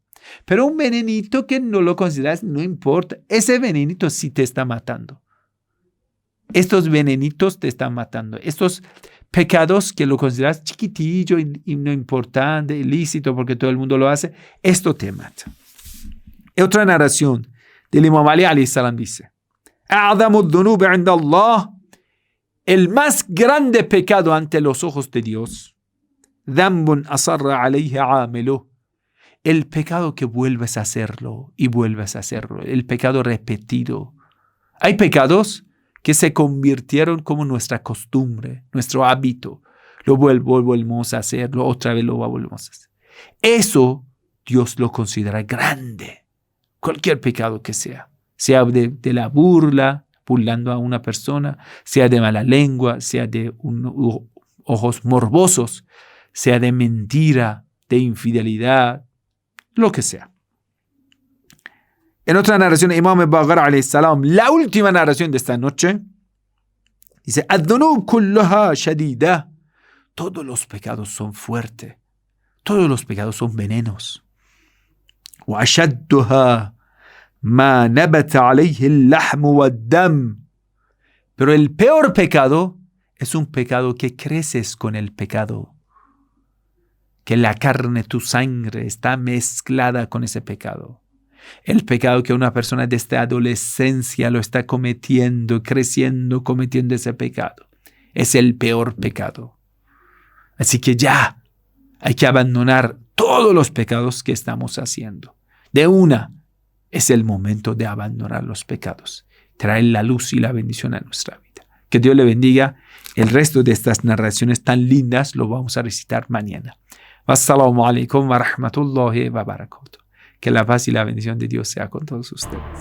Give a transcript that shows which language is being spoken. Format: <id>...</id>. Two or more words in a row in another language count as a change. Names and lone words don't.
<es>Pero un venenito que no lo consideras, no importa, ese venenito sí te está matando. Estos venenitos te están matando. Estos pecados que lo consideras chiquitillo y no importante, ilícito porque todo el mundo lo hace, esto te mata. Otra narración del Imam Ali</es> <ar>عليه السلام</ar> <es>dice,</es> <ar>أعظم الذنوب عند الله,</ar> <es>el más grande pecado ante los ojos de Dios,</es> <ar>ذنب أصر عليه عامله,</ar> <es>el pecado que vuelves a hacerlo y vuelves a hacerlo, el pecado repetido. Hay pecados que se convirtieron como nuestra costumbre, nuestro hábito. Lo volvemos a hacerlo, otra vez lo volvemos a hacer. Eso Dios lo considera grande, cualquier pecado que sea de la burla, burlando a una persona, sea de mala lengua, sea de ojos morbosos, sea de mentira, de infidelidad, lo que sea. En otra narración, Imam al-Baqir</es> <ar>عليه السلام,</ar> <es>la última narración de esta noche, dice,</es> <ar>الذنوب كلها شديدة,</ar> <es>todos los pecados son fuertes, todos los pecados son venenos.</es> <ar>وأشدها ما نبت عليه اللحم والدم,</ar> <es>pero el peor pecado es un pecado que creces con el pecado, que la carne, tu sangre está mezclada con ese pecado. El pecado que una persona desde adolescencia lo está cometiendo, creciendo, cometiendo ese pecado, es el peor pecado. Así que ya hay que abandonar todos los pecados que estamos haciendo. Es el momento de abandonar los pecados, traer la luz y la bendición a nuestra vida. Que Dios le bendiga. El resto de estas narraciones tan lindas lo vamos a recitar mañana.</es> <ar>السلام عليكم ورحمة الله وبركاته.</ar> <es>Que la paz y la bendición de Dios sea con todos ustedes.</es>